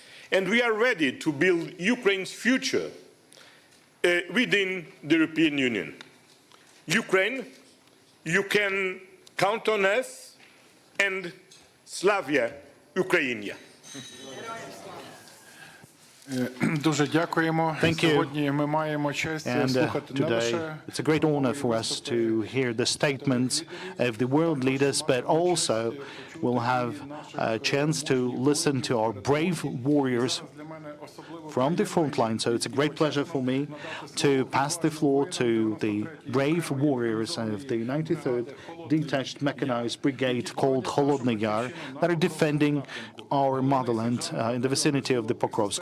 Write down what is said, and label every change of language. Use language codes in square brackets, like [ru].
[en] And we are ready to build Ukraine's future within the European Union. Ukraine, you can count on us, and Slavia, Ukrainia. [uk] Дуже дякуємо. Сьогодні ми маємо честь слухати не лише [en] It's a great honor for us to hear the statements of the world leaders, but also we'll have a chance to listen to our brave warriors from the front line. So it's a great pleasure for me to pass the floor to the brave warriors of the 93rd Detached Mechanized Brigade called Holodny Yar that are defending our motherland in the vicinity of the Pokrovsk.